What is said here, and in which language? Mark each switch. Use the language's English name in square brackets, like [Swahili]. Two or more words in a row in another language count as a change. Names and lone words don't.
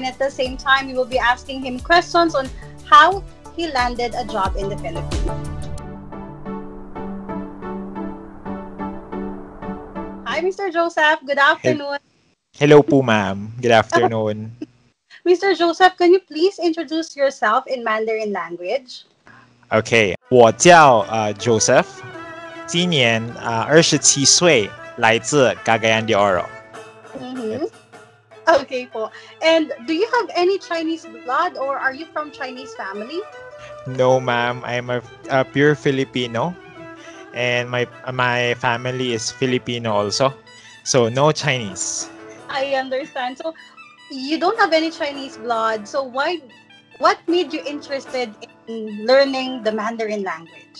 [English] At the same time, we will be asking him questions on how he landed a job in the Philippines. Hi, Mr. Joseph. Good Hel- afternoon. Hello po, ma'am. Good afternoon. Mr. Joseph, can you please introduce yourself in Mandarin language? [Chinese] Okay, 我叫Joseph，今年27岁，来自 Cagayan de Oro. [English] Mm-hmm. Okay po. And do you have any Chinese blood or are you from Chinese family? No, ma'am, I'm a pure Filipino, and my family is Filipino also, so no Chinese. I understand. So you don't have any Chinese blood. So what made you interested in learning the Mandarin language?